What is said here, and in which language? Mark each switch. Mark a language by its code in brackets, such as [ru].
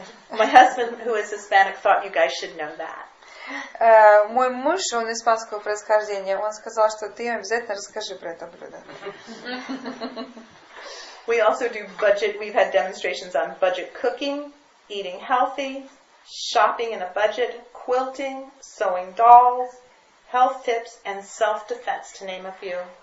[en] My husband, who is Hispanic, thought you guys should know that. [ru] Мой муж, он испанского происхождения, он сказал, что ты обязательно расскажи про это блюдо. [en] We also do budget. We've had demonstrations on budget cooking, eating healthy, shopping in a budget, quilting, sewing dolls, health tips, and self-defense, to name a few.